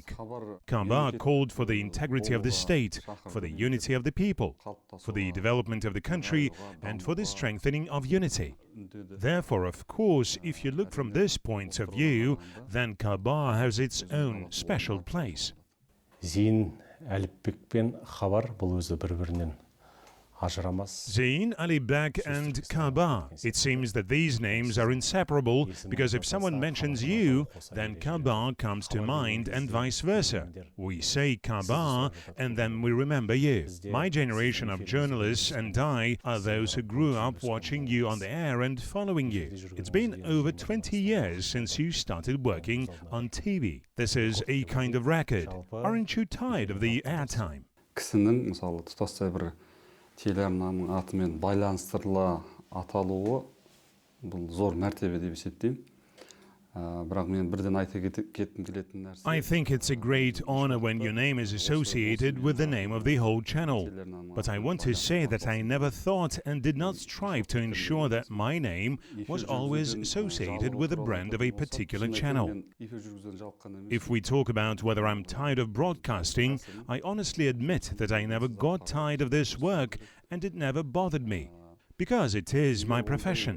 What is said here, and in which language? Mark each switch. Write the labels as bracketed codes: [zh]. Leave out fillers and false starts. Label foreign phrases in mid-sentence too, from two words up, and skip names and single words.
[en] Khabar called for the integrity of the state, for the unity of the people, for the development of the country, and for the strengthening of unity. Therefore, of course, if you look from this point of view, then Khabar has its own special place. [kk] Zeyin Alipbek пен Khabar бұл өзі бір-бірінен ажырамас. [en] Zeyin Alipbek and Khabar. It seems that these names are inseparable because if someone mentions you, then Khabar comes to mind and vice versa. We say Khabar and then we remember you. My generation of journalists and I are those who grew up watching you on the air and following you. It's been over 20 years since you started working on TV. This is a kind of record. Aren't you tired of the airtime? [kk] Кісінің, мысалы, тұтастай бір телеарнаның атымен байланыстырыла аталуы бұл зор мәртебе деп есептеймін. Бірақ мен бірден айта кеткім келетін нәрсе. [en] I think it's a great honor when your name is associated with the name of the whole channel. But I want to say that I never thought and did not strive to ensure that my name was always associated with the brand of a particular channel. If we talk about whether I'm tired of broadcasting, I honestly admit that I never got tired of this work and it never bothered me, because it is my profession.